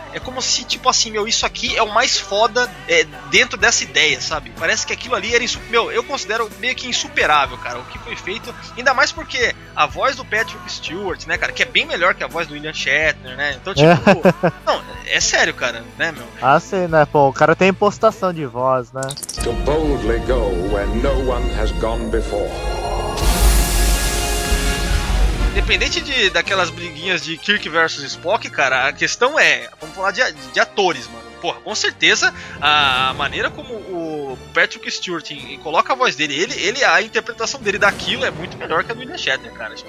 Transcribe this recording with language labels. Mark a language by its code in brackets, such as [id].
[pt] É como se, tipo assim, meu, isso aqui é o mais foda dentro dessa ideia, sabe? Parece que aquilo ali era meu, eu considero meio que insuperável, cara, o que foi feito. Ainda mais porque a voz do Patrick Stewart, né, cara, que é bem melhor que a voz do William Shatner, né? Então, tipo, não, é sério, cara, né, meu? Ah, sim, né? Pô, o cara tem impostação de voz, né? [en] To boldly go where no one has gone before. [pt] Independente daquelas briguinhas de Kirk versus Spock, cara, a questão é, vamos falar de atores, mano. Porra, com certeza, a maneira como o Patrick Stewart coloca a voz dele, a interpretação dele daquilo é muito melhor que a do William Shatner, cara.